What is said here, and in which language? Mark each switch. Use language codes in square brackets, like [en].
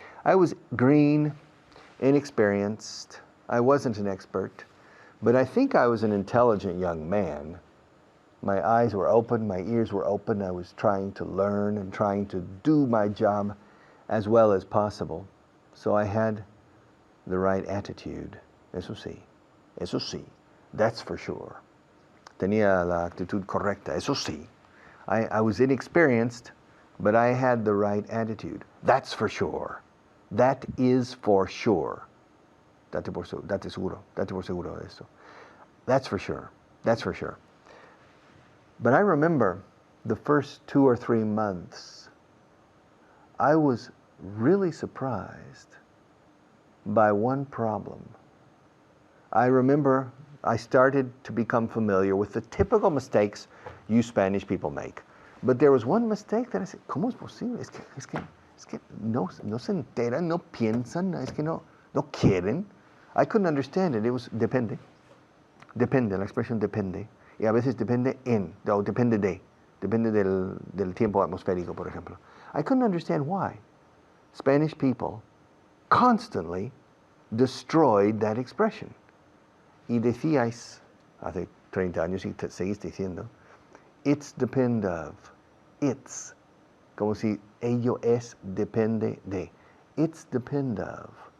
[en] I was green, inexperienced. I wasn't an expert, but I think I was an intelligent young man. My eyes were open, my ears were open. I was trying to learn and trying to do my job as well as possible. So I had the right attitude. [es] Eso sí, [en] that's for sure. [es] Tenía la actitud correcta, eso sí. [en] I was inexperienced, but I had the right attitude. That's for sure. That is for sure. [es] Date por seguro de esto. [en] That's for sure. That's for sure. But I remember the first 2 or 3 months, I was really surprised by one problem. I remember I started to become familiar with the typical mistakes you Spanish people make. But there was one mistake that I said, [es] ¿cómo es posible? Es que no se enteran, no piensan, es que no quieren. [en] I couldn't understand it. It was depende. [es] Depende, la expresión depende. Y a veces depende o depende del tiempo atmosférico, por ejemplo. [en] I couldn't understand why Spanish people constantly destroyed that expression. [es] Y decíais, hace 30 años y seguís diciendo, [en] it's depend of, [es] it's, como si ello es depende de, it's depend of.